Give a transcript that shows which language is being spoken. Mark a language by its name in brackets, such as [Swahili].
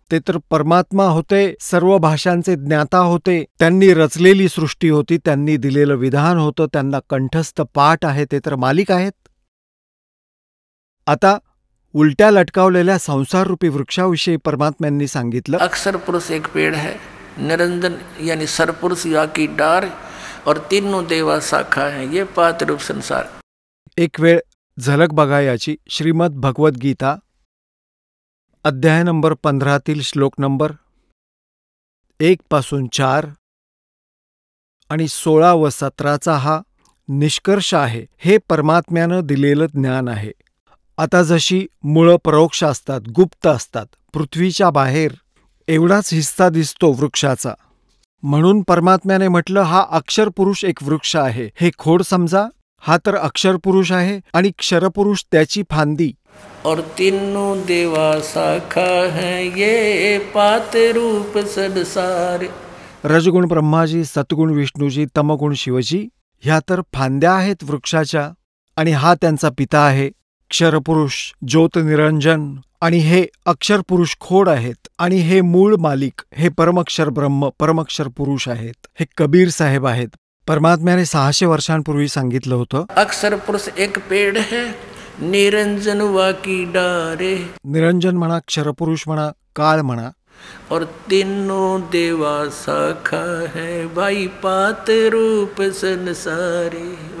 [Marathi] ते तर परमात्मा होते, सर्व भाषांचे ज्ञाता होते. त्यांनी रचलेली सृष्टी होती, त्यांनी दिलेलं विधान होतं, त्यांना कंठस्थ पाठ आहे, ते तर मालिक आहेत. आता उलट्या लटकावलेल्या संसाररूपी वृक्षाविषयी परमात्म्यांनी सांगितलं. [Hindi] अक्षर पुरुष एक पेड़ है, निरंजन यानी सरपुरुष या की डार, और तीनों देवा शाखा है, ये पात रूप संसार. [Marathi] एक वेळ झलक बघा याची. श्रीमद भगवद्गीता अध्याय नंबर 15 श्लोक नंबर 1 पासून 4 आणि 16 व 17 हा निष्कर्ष आहे. हे परमात्म्यानं दिलेलं ज्ञान आहे. आता जशी मुळं परोक्ष असतात, गुप्त असतात, पृथ्वीच्या बाहेर एवढाच हिस्सा दिसतो वृक्षाचा, म्हणून परमात्म्याने म्हटलं हा अक्षरपुरुष एक वृक्ष आहे. हे खोड समजा. हा तर अक्षरपुरुष आहे आणि क्षरपुरुष त्याची फांदी. [Hindi] और तीनों देवा शाखा है, ये पात रूप संसार. [Marathi] रजगुण ब्रह्माजी, सतगुण विष्णूजी, तमगुण शिवजी ह्या तर फांद्या आहेत वृक्षाच्या, आणि हा त्यांचा पिता आहे क्षरपुरुष, ज्योत निरंजन, आणि हे अक्षरपुरुष खोड आहेत, आणि हे मूळ मालिक, हे परमक्षर ब्रह्म, परमक्षर पुरुष आहेत. हे कबीर साहेब आहेत. परमात्म्याने 600 वर्षांपूर्वी सांगितलं होतं. [Hindi] अक्षर पुरुष एक पेड़ है, निरंजन वाकी डारे. [Marathi] निरंजन म्हणा, क्षरपुरुष म्हणा, काळ म्हणा. [Hindi] और तीनों देवा शाखा है, भाई पात रूप संसारे.